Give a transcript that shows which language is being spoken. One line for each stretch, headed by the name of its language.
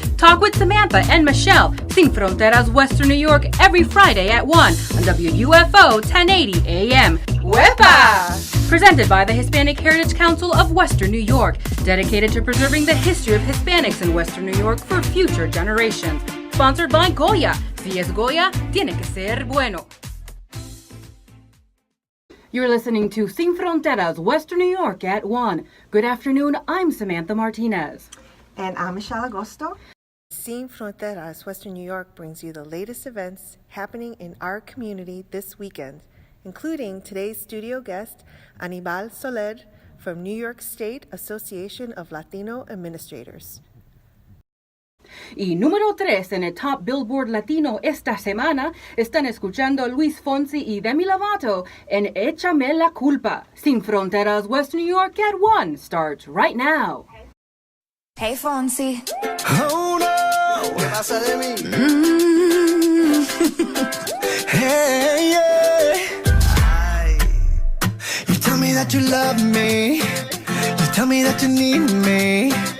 English: Talk with Samantha and Michelle, Sin Fronteras, Western New York, every Friday at 1 on WUFO 1080 AM.
Spanish: ¡Huepa!
English: Presented by the Hispanic Heritage Council of Western New York, dedicated to preserving the history of Hispanics in Western New York for future generations. Sponsored by Goya.
Spanish: Si es Goya, tiene que ser bueno.
English: You're listening to Sin Fronteras, Western New York at 1. Good afternoon, I'm Samantha Martinez. And I'm Michelle Agosto. Sin Fronteras, Western New York brings you the latest events happening in our community this weekend, including today's studio guest, Anibal Soler from New York State Association of Latino Administrators.
Spanish: Y número 3 en el Top Billboard Latino esta semana están escuchando Luis Fonsi y Demi Lovato en Échame la Culpa.
English: Sin Fronteras, West New York at 1 starts right now. Hey Fonsi.
Spanish: Oh no, ¿qué pasa de mí?
English: Hey, yeah. Ay. You tell me that you love me. You tell me that you need me.